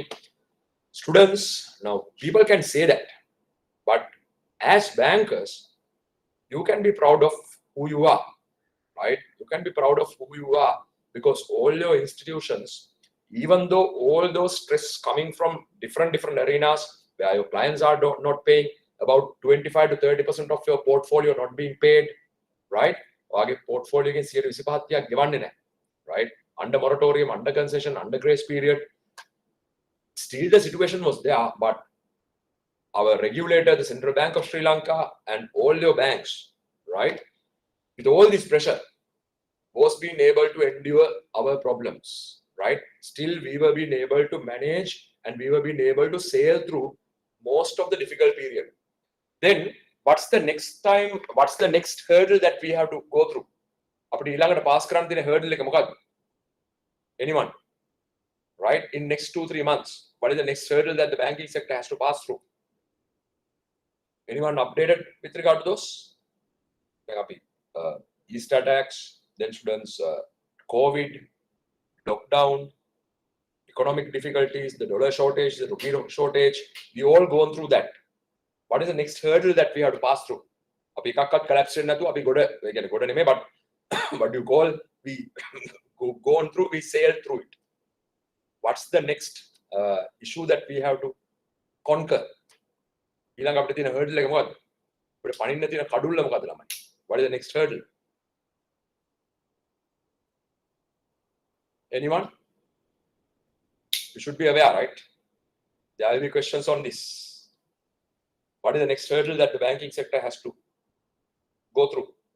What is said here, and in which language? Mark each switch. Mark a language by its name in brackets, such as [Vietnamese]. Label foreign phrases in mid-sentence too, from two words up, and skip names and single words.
[English] Students, now people can say that, but as bankers, you can be proud of who you are, right? You can be proud of who you are because all your institutions, even though all those stress coming from different arenas where your clients are not paying, about 25 to 30% of your portfolio not being paid, right? Wage portfolio [Sinhala] එකෙන් 125ක් ගෙවන්නේ නැහැ, [English] right? Under moratorium, under concession, under grace period. Still the situation was there, but our regulator, the Central Bank of Sri Lanka, and all your banks, right, with all this pressure, was being able to endure our problems, right? Still, we were being able to manage and we were being able to sail through most of the difficult period. Then, what's the next hurdle that we have to go through? [Sinhala] අපිට ඊළඟට pass කරන්න තියෙන hurdle එක මොකක්ද? [English] Anyone? Right? In next 2-3 months, what is the next hurdle that the banking sector has to pass through? Anyone updated with regard to those? Easter tax, then students, COVID, lockdown, economic difficulties, the dollar shortage, the rupee shortage. We all gone through that. What is the next hurdle that we have to pass through? [Sinhala] අපි එකක්වත් collapse වෙන්නේ නැතුව අපි ගොඩ ඒ කියන්නේ ගොඩ නෙමෙයි, [English] but what you call we gone through, we sailed through it. What's the next issue that we have to conquer? [Sinhala] ඊළඟ අපිට තියෙන hurdle එක මොකද්ද? අපිට පනින්න තියෙන කඩුල්ල මොකද්ද ළමයි? [English] What is the next hurdle? Anyone? You should be aware, right? There will be questions on this. What is the next hurdle that the banking sector has to go through?